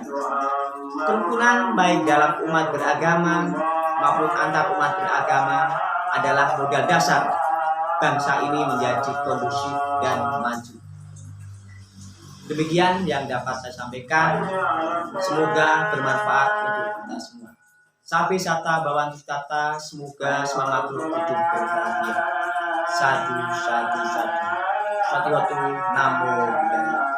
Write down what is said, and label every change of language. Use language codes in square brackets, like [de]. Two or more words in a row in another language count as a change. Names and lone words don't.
[id] Kerukunan baik dalam umat beragama maupun antar umat beragama adalah modal dasar bangsa ini menjadi kondusif dan maju. Demikian yang dapat saya sampaikan. Semoga bermanfaat untuk kita semua. [pi] Sapi sata bawantu tata, [id] semoga semua makhluk hidup berbahagia. [pi] Sadu, sadu, sadu. [id] Satu waktu, [pi] namo buddhaya.